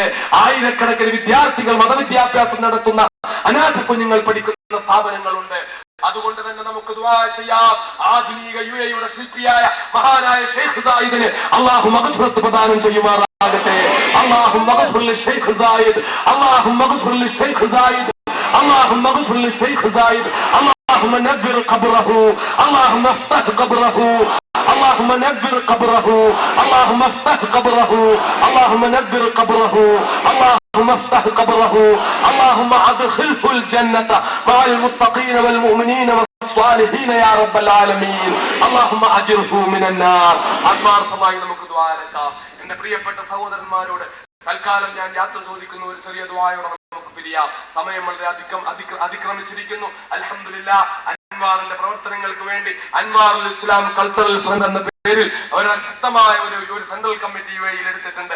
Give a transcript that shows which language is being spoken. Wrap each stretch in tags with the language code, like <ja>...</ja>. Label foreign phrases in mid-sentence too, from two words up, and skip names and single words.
<ml>ആയിരക്കണക്കിന് വിദ്യാർത്ഥികൾ മതവിദ്യാഭ്യാസം നടത്തുന്ന അനാഥ കുഞ്ഞുങ്ങൾ പഠിക്കുന്ന സ്ഥാപനങ്ങളുണ്ട്. അതുകൊണ്ട് തന്നെ നമുക്ക് ദുആ ചെയ്യാം. ആധുനിക UAE ശില്പിയായ മഹാനായ ഷെയ്ഖ് സായിദിന് അല്ലാഹു മഗ്ഫിറത്ത് പ്രദാനം ചെയ്യുമാറാകട്ടെ.</ml> <ar>الله اغفر لشيخ زايد، الله اغفر لشيخ زايد، الله اغفر لشيخ زايد. اللهم نبر قبره، اللهم افتح قبره، اللهم نبر قبره، اللهم افتح قبره، اللهم نبر قبره، اللهم افتح قبره، اللهم ادخله الجنة مع المتقين والمؤمنين والصالحين يا رب العالمين، اللهم اجره من النار.</ar> <ml>ആത്മാർത്ഥമായി നമുക്ക് ദുആ ചെയ്യാം. എന്റെ പ്രിയപ്പെട്ട സഹോദരന്മാരോട് തൽക്കാലം ഞാൻ യാത്ര ചോദിക്കുന്ന ഒരു ചെറിയ ദുആയോടെ നമുക്ക് പിരിയാം. സമയം വളരെ അതിക്രമിച്ചിരിക്കുന്നു. അൽഹംദുലില്ലാഹ്, അൻവാറിന്റെ പ്രവർത്തനങ്ങൾക്ക് വേണ്ടി അൻവാറുൽ ഇസ്ലാം കൾച്ചറൽ ഫ്രണ്ട് എന്ന പേരിൽ ഒരു ശക്തമായ ഒരു സെൻട്രൽ കമ്മിറ്റി UAE എടുത്തിട്ടുണ്ട്.</ml>